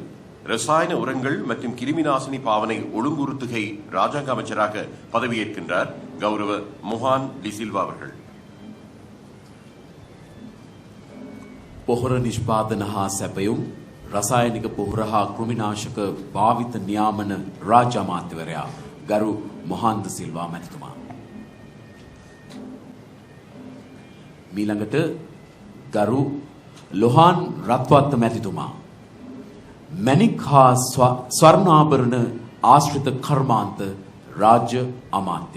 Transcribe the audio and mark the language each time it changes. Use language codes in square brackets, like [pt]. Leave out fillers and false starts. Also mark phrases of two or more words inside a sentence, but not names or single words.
[ta] ரசாயன உரங்கள் மற்றும் கிருமிநாசினி பாவனை ஒழுங்குறுத்துகை ராஜாங்க அமைச்சராக பதவியேற்கின்றார் கௌரவ மொஹான் டிசில்வா அவர்கள். [si] පොහොර නිෂ්පාදන හා සැපයුම් රසායනික පොහොර හා කෘමිනාශක භාවිත නියාමන රාජ්‍ය අමාත්‍යවරයා ගරු මොහන්ද සිල්වා මැතිතුමා. මීළඟට ගරු ලොහාන් රත්වත්ත මැතිතුමා. මැණික් හා ස්වර්ණාභරණ ආශ්‍රිත කර්මාන්ත රාජ්‍ය අමාත්‍ය.